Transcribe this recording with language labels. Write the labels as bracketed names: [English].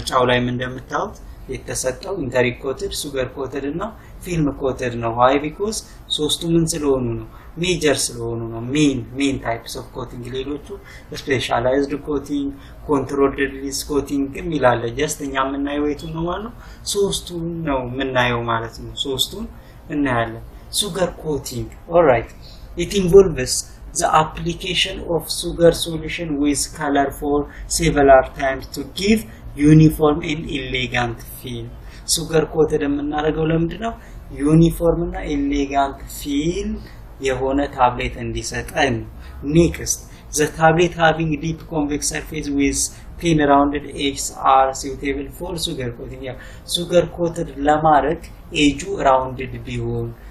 [Amharic] ላይም እንደምታዩት የተሰጠው interic coated sugar coated እና film coated ነው why because ሶስቱ ምን ስለሆኑ ነው major ስለሆኑ ነው [English] main types of coating [Amharic] ሌሎቹ specialized coating [English] controlled release coating [Amharic] የሚላለ just እኛ የምናየው የቱ ነው ማለት ነው ሶስቱ ነው የምናየው ማለት ነው ሶስቱን እናያለን [English] sugar coating. All right, it involves the application of sugar solution with color for several times to give uniform and elegant feel. [Amharic] sugar coated የምናደርገው ለምንድነው [English] uniform እና elegant feel የሆነ [Amharic] ታብሌት እንዲሰጠን [English] next the tablet having deep convex surface with thin rounded edges are suitable for sugar coating yeah sugar coated [Amharic] ለማድረግ ኤጁ [English] rounded ቢሆን